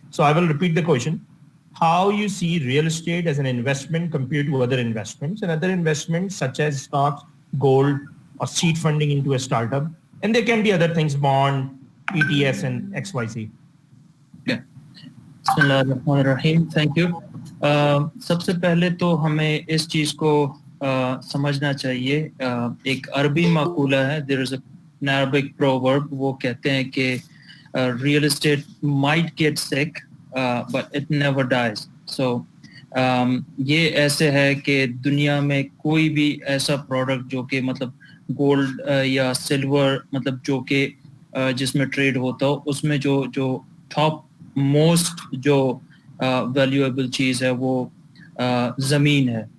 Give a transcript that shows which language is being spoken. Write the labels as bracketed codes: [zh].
[en] So I will repeat the question. How you see real estate as an investment compared to other investments, and other investments such as stocks, gold, or seed funding into a startup. And there can be other things, bond, ETS, and XYZ. Yeah. Bismillahirrahmanirrahim. Thank you. [hi] सबसे पहले तो हमें इस चीज़ को समझना चाहिए. एक अरबी माकूला है, [en] there is an Arabic proverb, [hi] वो कहते हैं कि [en] real estate might get sick, but it never dies. [hi] So ये ऐसे है कि दुनिया में कोई भी ऐसा प्रोडक्ट जो कि मतलब गोल्ड या सिल्वर, मतलब जो कि जिसमें ट्रेड होता हो, उसमें जो टॉप मोस्ट जो वैल्यूएबल चीज़ है वो ज़मीन है.